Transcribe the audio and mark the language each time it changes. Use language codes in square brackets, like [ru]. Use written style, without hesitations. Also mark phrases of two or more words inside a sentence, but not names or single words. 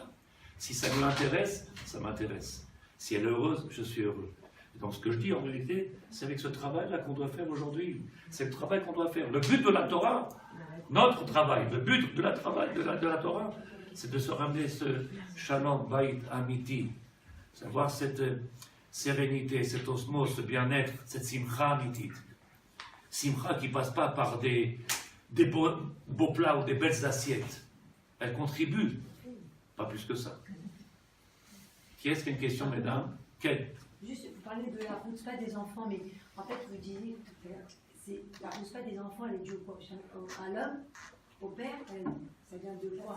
[fr] Si ça m'intéresse, ça m'intéresse. Si elle est heureuse, je suis heureux. Donc ce que je dis en réalité, c'est avec ce travail-là qu'on doit faire aujourd'hui. C'est le travail qu'on doit faire. Le but de la Torah, notre travail, le but de la Torah, c'est de se ramener ce [he] שלום בית אמיתי, [fr] savoir cette sérénité, cette osmose, ce bien-être, cette [he] שמחה אמיתית. [fr] Simcha qui ne passe pas par des beaux plats ou des belles assiettes. Elle contribue, pas plus que ça. Qui est-ce qui a une question, mesdames? Quelle? Juste, vous parlez de la rousse-pas des enfants, mais en fait, vous disiez tout à l'heure, c'est la rousse-pas des enfants, elle est due à l'homme, au père, ça vient de quoi?